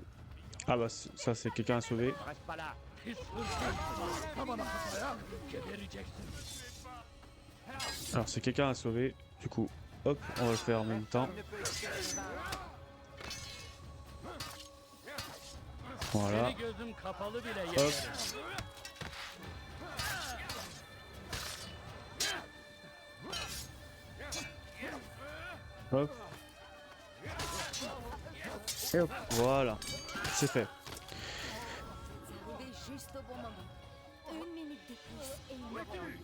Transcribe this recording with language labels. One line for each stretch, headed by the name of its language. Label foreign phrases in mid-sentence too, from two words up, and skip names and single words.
French: Ah bah ça c'est quelqu'un à sauver. Reste pas là. Alors c'est quelqu'un à sauver. Du coup, hop, on va le faire en même temps. Voilà.
Turkish: Gözüm kapalı bile
French: Hop.
Turkish: yeterim.
French: Hop. Et hop. Voilà. C'est fait. Arrivé juste au bon moment. Une minute de plus m'aurait enlevé.